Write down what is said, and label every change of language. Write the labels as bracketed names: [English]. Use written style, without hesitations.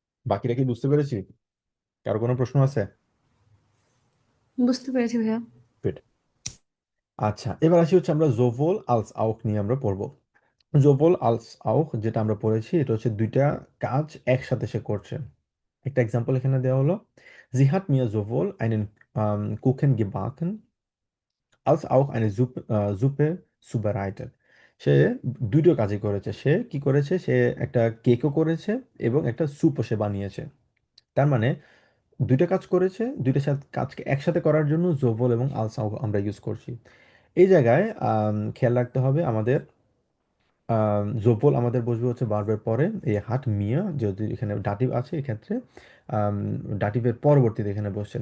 [Bangla] বাকিরা কি বুঝতে পেরেছি? কারো কোনো প্রশ্ন আছে? বুঝতে পেরেছি ভাইয়া। [English] Good. [Bangla] আচ্ছা, এবার আসি হচ্ছে আমরা জোভোল আলস আউক নিয়ে আমরা পড়বো। জোভোল আলস আউক যেটা আমরা পড়েছি, এটা হচ্ছে দুইটা কাজ একসাথে সে করছে। একটা এক্সাম্পল এখানে দেওয়া হলো, [German] Sie hat mir sowohl einen Kuchen gebacken als auch eine Suppe zubereitet। [Bangla] সে দুটো কাজই করেছে। সে কি করেছে? সে একটা কেকও করেছে এবং একটা স্যুপও সে বানিয়েছে। তার মানে দুইটা কাজ করেছে, দুইটা কাজকে একসাথে করার জন্য জোভল এবং আলসাও আমরা ইউজ করছি। এই জায়গায় খেয়াল রাখতে হবে আমাদের, জোভল আমাদের বসবে হচ্ছে ভার্বের পরে, এই হাট মিয়া যদি এখানে ডাটিভ আছে এক্ষেত্রে ডাটিভের পরবর্তীতে এখানে বসছে।